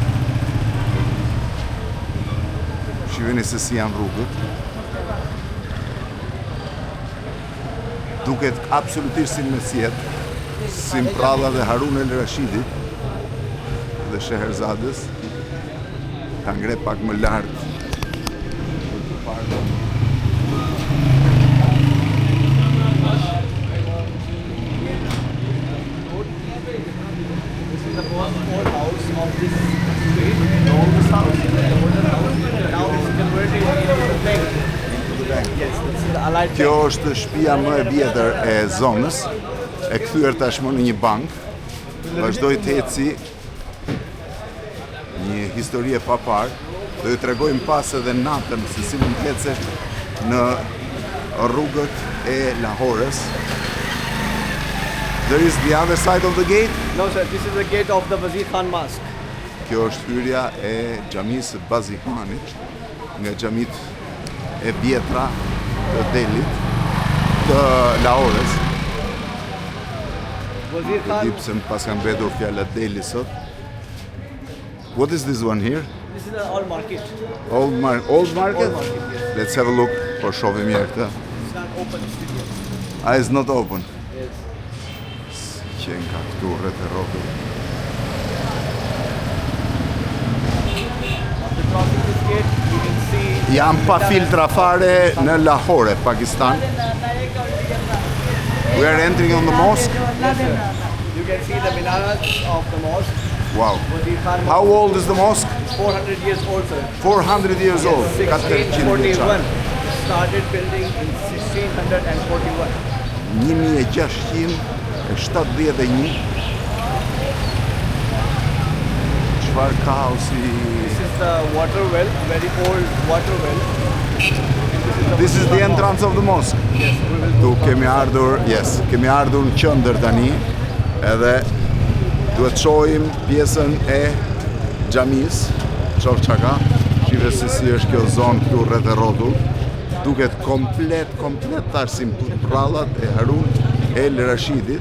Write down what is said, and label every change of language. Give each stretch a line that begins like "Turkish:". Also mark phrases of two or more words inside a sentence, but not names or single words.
Albanian: Shihni se si janë rrugët. Duket absolutisht si në mesjet, si Pralla dhe Harun el Rashidit dhe Sheherzadës. Ta ngre pak më lart.
English: This is the most old house of this street. The oldest house, the older house. Now it's converted into the bank. Yes, this is the Allied
Albanian: Kjo
English: Bank.
Albanian: është shtëpia më e vjetër e zonës, e kthyer tashmë në një bank. Vazhdoi të eci një histori e papar. Do ju tregojmë pas edhe natën se si mund të ecesh në rrugët e Lahores.
English: There is the other side of the gate. No, sir, this is the gate of the Wazir Khan Mosque.
Albanian: Kjo është hyrja e xhamisë së Bazihanit, nga xhamit e vjetra të Delhit, të Lahores. Wazir Khan. Di pse më pas kanë mbetur fjala Delhi sot.
English: What is this one here? This is the old market. Old market? Old market, yes. Let's have a look.
Albanian: Po shohim mirë këtë.
English: It's not open still. Ah, it's not open. Yes.
Albanian: Qenë ka këtu rreth e rrotës.
English: After crossing this gate, you can see.
Albanian: Jam pa filtra fare në Lahore, Pakistan.
English: We are entering on the mosque. You can see the minaret of the mosque. Wow. Wazir Khan How Mosque. old is the mosque? 400 years old, sir. 400 years old. 1641. Started building in 1641. 1671.
Albanian: Çfarë kaosi.
English: This is the water well, very old water well. This is the entrance of the mosque. Yes, we will
Albanian: Tu
English: go from
Albanian: kemi ardhur, yes, kemi ardhur në qendër tani, edhe duhet shohim pjesën e xhamisë, çof çaka. Shive se si është kjo zonë këtu rreth e rrotull. Duket komplet tash si prallat e Harun el Rashidit.